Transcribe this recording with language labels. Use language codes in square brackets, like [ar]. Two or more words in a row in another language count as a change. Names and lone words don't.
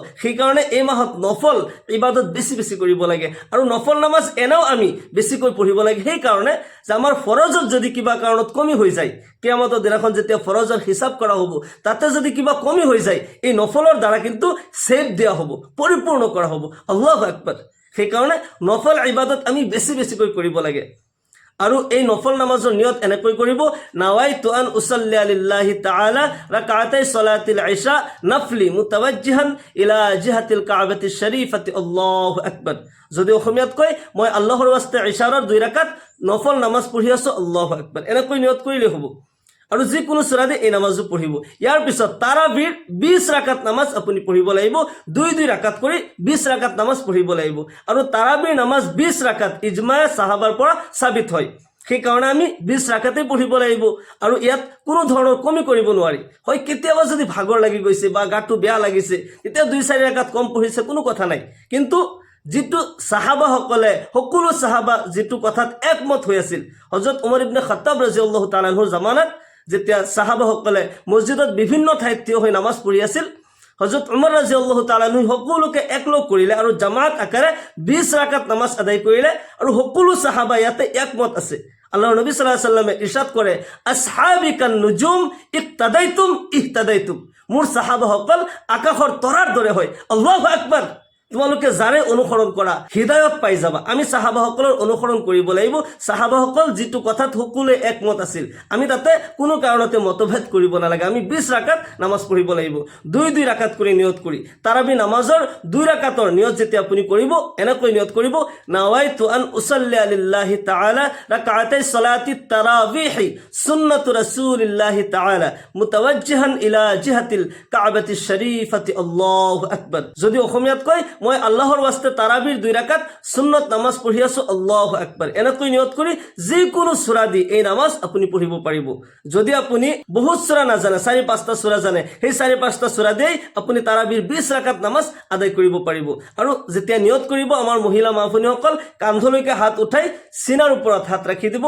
[as] সেই কাৰণে এই মাহত নফল ইবাদত বেছি বেছি কৰিব লাগে, আৰু নফল নামাজ এনেও আমি বেছিকৈ পঢ়িব লাগে। সেই কাৰণে যে আমাৰ ফৰজত যদি কিবা কাৰণত কমি হৈ যায়, কিয়ামতৰ দিনাখন যেতিয়া ফৰজৰ হিচাপ কৰা হ'ব, তাতে যদি কিবা কমি হৈ যায়, এই নফলৰ দ্বাৰা কিন্তু সেভ দিয়া হ'ব, পৰিপূৰ্ণ কৰা হ'ব। [ar] الله أكبر. [as] সেই কাৰণে নফল ইবাদত আমি বেছি বেছিকৈ কৰিব লাগে। আৰু এই নফল নামাজৰ নিয়ত এনেকৈ কৰিব, [ar] نويت أن أصلي لله تعالى ركعتي صلاة العشاء نفلا متوجها إلى جهة الكعبة الشريفة الله أكبر. [as] যদি অসমীয়াত কয়, মই আল্লাহৰ ওয়াস্তে ইশাৰৰ 2 ৰাকাত নফল নামাজ পঢ়ি আছো, [ar] الله أكبر, [as] এনেকৈ নিয়ত কৰিলে হ'ব। আৰু যিকোনো সূৰা দি এই নামাজটো পঢ়িব। ইয়াৰ পিছত তাৰাবিৰ 20 ৰাকাত নামাজ আপুনি পঢ়িব লাগিব। 2 ৰাকাত কৰি 20 ৰাকাত নামাজ পঢ়িব লাগিব। আৰু তাৰাবিৰ নামাজ 20 ৰাকাত ইজমা সাহাবাৰ পৰা সাবিত হয়। সেই কাৰণে আমি 20 ৰাকাতেই পঢ়িব লাগিব। আৰু ইয়াত কোনো ধৰণৰ কমি কৰিব নোৱাৰি। হয়, কেতিয়াবা যদি ভাগৰ লাগি গৈছে বা গাটো বেয়া লাগিছে, তেতিয়া 2-4 ৰাকাত কম পঢ়িছে, কোনো কথা নাই। কিন্তু যিটো সাহাবাসকলে, সকলো সাহাবা যিটো কথাত একমত হৈ আছিল, হযরত ওমৰ ইবনে খাত্তাব [ar] رضي الله تعالى عنه [as] জামানাত যেতিয়া সাহাবাসকলে মছজিদত বিভিন্ন ঠাইত থিয় হৈ নামাজ পঢ়ি আছিল, হযরত ওমৰ [ar] رضي الله تعالى عنه [as] সকলোকে একলগ কৰিলে আৰু জামাত আকাৰে 20 ৰাকাত নামাজ আদায় কৰিলে। আৰু সকলো সাহাবা ইয়াতে একমত আছে। আল্লাহৰ নবী [ar] صلى الله عليه [as] ওয়াসাল্লামে ইৰশাদ কৰে, [ar] أصحابي كالنجوم بأيهم اقتديتم اهتديتم. [as] মোৰ সাহাবাসকল আকাশৰ তৰাৰ দৰে হয়। [ar] الله أكبر. [as] তোমালোকে যাৰে অনুসৰণ কৰা হিদায়ত পাই যাবা। আমি সাহাবাসকলৰ অনুসৰণ কৰিব লাগিব। সাহাবাসকল যিটো কথাত সকলোৱে একমত আছিল, আমি তাতে কোনো কাৰণতে মতভেদ কৰিব নালাগে। আমি 20 ৰাকাত নামাজ পঢ়িব লাগিব, 2 ৰাকাত কৰি নিয়ত কৰি। তাৰাবি নামাজৰ 2 ৰাকাতৰ নিয়ত যেতিয়া আপুনি কৰিব, এনেকৈ নিয়ত কৰিব, [ar] نويت أن أصلي لله تعالى ركعتي صلاة التراويح سنة رسول الله تعالى متوجها إلى جهة الكعبة الشريفة الله أكبر. [as] যদি অসমীয়াত কয়, মই আল্লাহৰ ওয়াস্তে তাৰাবিৰ 2 ৰাকাত সুন্নত নামাজ পঢ়ি আছো, [ar] الله أكبر, [as] এনেকৈ নিয়ত কৰি যিকোনো সূৰা দি এই নামাজ আপুনি পঢ়িব পাৰিব। যদি আপুনি বহুত সূৰা নাজানে, 4-5টা সূৰা জানে, সেই 4-5টা সূৰা দি আপুনি তাৰাবিৰ 20 ৰাকাত নামাজ আদায় কৰিব পাৰিব। আৰু যেতিয়া নিয়ত কৰিব, আমাৰ মহিলা মা ভনীসকল কান্ধলৈকে হাত উঠাই চিনাৰ ওপৰত হাত ৰাখি দিব।